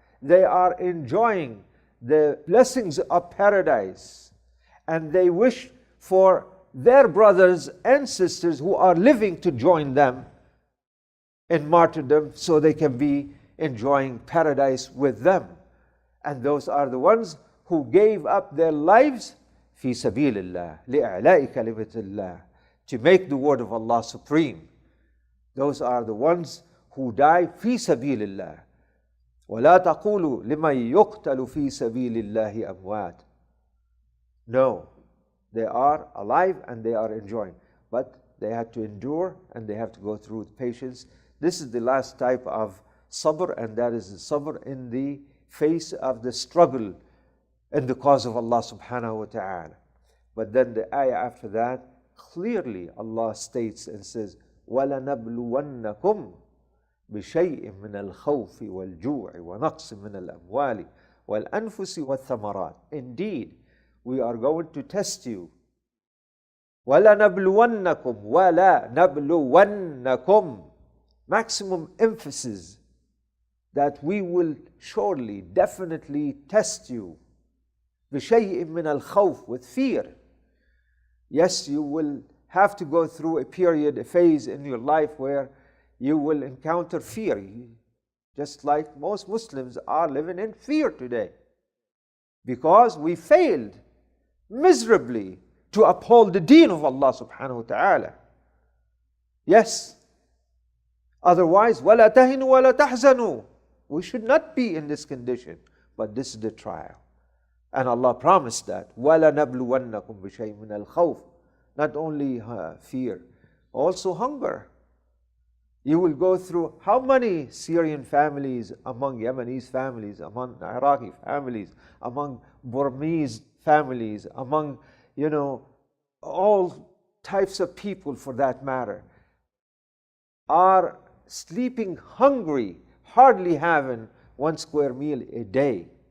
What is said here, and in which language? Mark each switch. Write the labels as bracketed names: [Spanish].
[English] They are enjoying the blessings of paradise, and they wish for their brothers and sisters who are living to join them in martyrdom so they can be enjoying paradise with them. And those are the ones who gave up their lives [Arabic] في سبيل الله لإعلاء كلمة الله, [English] to make the word of Allah supreme. Those are the ones who die [Arabic] في سبيل الله. ولا تقولوا لمن يقتل في سبيل الله أموات. [English] No, they are alive and they are enjoying, but they had to endure and they have to go through with patience. This is the last type of sabr, and that is the sabr in the face of the struggle in the cause of Allah subhanahu wa ta'ala. But then the ayah after that, clearly Allah states and says, [Arabic] وَلَنَبْلُوَنَّكُمْ بِشَيْءٍ مِّنَ الْخَوْفِ وَالْجُوعِ وَنَقْصٍ مِّنَ الْأَمْوَالِ وَالْأَنفُسِ وَالثَّمَرَاتِ. [English] Indeed, we are going to test you. [Arabic] وَلَنَبْلُوَنَّكُمْ وَلَنَبْلُوَنَّكُمْ. [English] Maximum emphasis that we will surely, definitely test you. [Arabic] بِشَيْءٍ مِّنَ الْخَوْفِ, [English] with fear. Yes, you will have to go through a period, a phase in your life where you will encounter fear. Just like most Muslims are living in fear today. Because we failed miserably to uphold the deen of Allah subhanahu wa ta'ala. Yes. [Arabic] Otherwise, وَلَا تَهِنُوا وَلَا تَحْزَنُوا. [English] We should not be in this condition. But this is the trial. And Allah promised that. [Arabic] وَلَنَبْلُوَنَّكُمْ بِشَيْءٍ مِّنَ الْخَوْفِ. [English] Not only fear, also hunger. You will go through how many Syrian families, among Yemenis families, among Iraqi families, among Burmese families, among, all types of people for that matter, are sleeping hungry, hardly having 1 square meal a day.